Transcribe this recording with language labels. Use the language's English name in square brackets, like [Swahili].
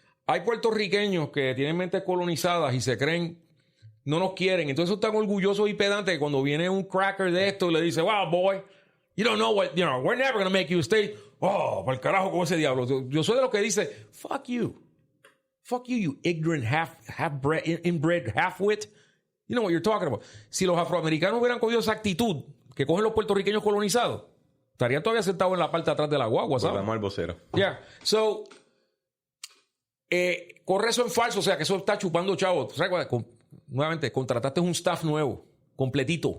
[Spanish] Hay puertorriqueños que tienen mentes colonizadas y se creen, no nos quieren. Entonces están orgullosos y pedantes que cuando viene un cracker de esto y le dice, [English] wow, boy, you don't know what, we're never going to make you stay. [Spanish] Oh, por el carajo con ese diablo. Yo soy de los que dice, [English] fuck you. Fuck you, you ignorant, inbred, half-wit. You know what you're talking about. [Spanish] Si los afroamericanos hubieran cogido esa actitud que cogen los puertorriqueños colonizados, estarían todavía sentados en la parte de atrás de la guagua, ¿sabes? Vamos al Vocero. [English] Yeah. So, [Spanish] corre eso en falso, o sea, que eso está chupando chavos. Nuevamente, contrataste un staff nuevo, completito.